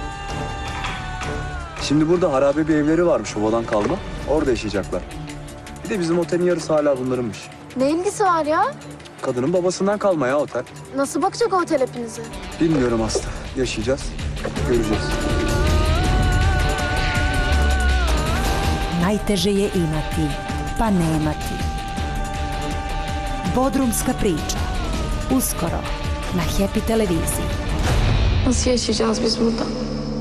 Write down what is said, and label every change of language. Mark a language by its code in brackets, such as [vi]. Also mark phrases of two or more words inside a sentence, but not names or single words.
[tr] Şimdi burada harabe bir evleri varmış ovadan kalma. Orada yaşayacaklar. Bir de bizim otelin yarısı hala bunlarınmış. Ne ilgisi var ya? Kadının babasından kalma ya otel. Nasıl bakacak o otel hepinize? Bilmiyorum Aslı. Yaşayacağız, göreceğiz. [sr] Najteže je imati, pa nemati. Bodrumska priča. Uskoro na Happy televiziji. [tr] Nasıl yaşayacağız biz burada?